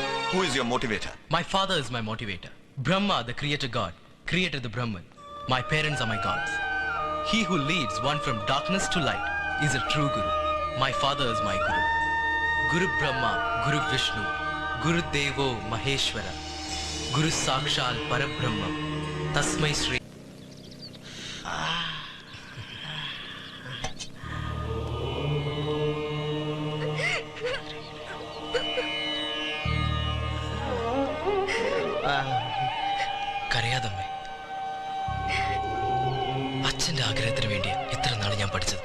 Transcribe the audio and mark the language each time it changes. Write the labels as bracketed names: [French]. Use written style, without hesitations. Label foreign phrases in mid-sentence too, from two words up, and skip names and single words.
[English] Who is your motivator? My father is my motivator. Brahma, the creator god, created the Brahman. My parents are my gods. He who leads one from darkness to light is a true guru. My father is my guru. [Sanskrit] गुरु ब्रह्मा, गुरु विष्णु, गुरु देवो महेश्वर, गुरु साक्षात् परब्रह्म, तस्मै श्री. [Malayalam] കരയാതമ്മേ. അച്ഛന്റെ ആഗ്രഹത്തിന് വേണ്ടി ഇത്ര നാൾ ഞാൻ പഠിച്ചത്.